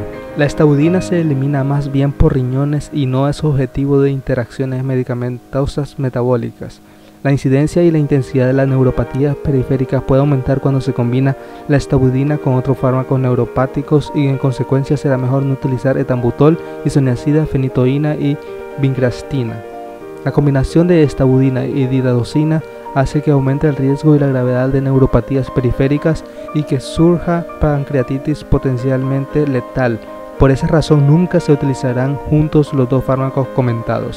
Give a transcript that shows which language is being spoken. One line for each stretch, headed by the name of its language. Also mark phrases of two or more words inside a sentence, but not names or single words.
Spanish: La estabudina se elimina más bien por riñones y no es objetivo de interacciones medicamentosas metabólicas. La incidencia y la intensidad de las neuropatías periféricas puede aumentar cuando se combina la estabudina con otros fármacos neuropáticos y en consecuencia será mejor no utilizar etambutol, isoniazida, fenitoína y vincristina. La combinación de estabudina y didadosina hace que aumente el riesgo y la gravedad de neuropatías periféricas y que surja pancreatitis potencialmente letal. Por esa razón nunca se utilizarán juntos los dos fármacos comentados.